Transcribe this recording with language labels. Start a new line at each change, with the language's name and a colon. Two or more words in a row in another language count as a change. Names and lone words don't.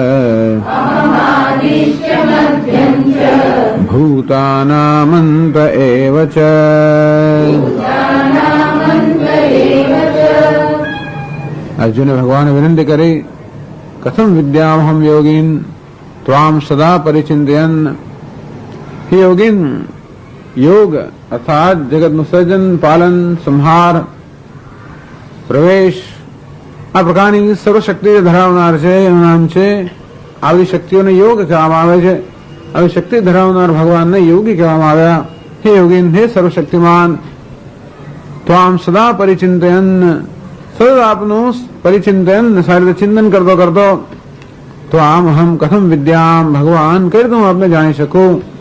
Sanskrit: भूतानामन्त एव च
Gujarati: અર્જુન ભગવાન વિનંતી કરે
Sanskrit: कथम विद्यामहम योगिन त्वाम सदा परिचिंतयन्।
Gujarati: હે યોગિન, યોગ અર્થાત જગત નું સર્જન, પાલન, સંહાર, પ્રવેશ આ પ્રકારની સર્વશક્તિ ધરાવનાર છે. એનું નામ છે, આવી શક્તિઓને યોગ કહેવામાં આવે છે. આવી શક્તિ ધરાવનાર ભગવાનને યોગી કહેવામાં આવ્યા. હે યોગીન, હે સર્વશક્તિમાન,
Sanskrit: त्वाम सदा परिचिंतयन,
Gujarati: સદા આપનું પરિચિંતન સારી રીતે ચિંતન કરતો કરતો તો આમ
Sanskrit: अहम कथम विद्याम,
Gujarati: ભગવાન કઈ રીતે હું આપને જાણી શકું.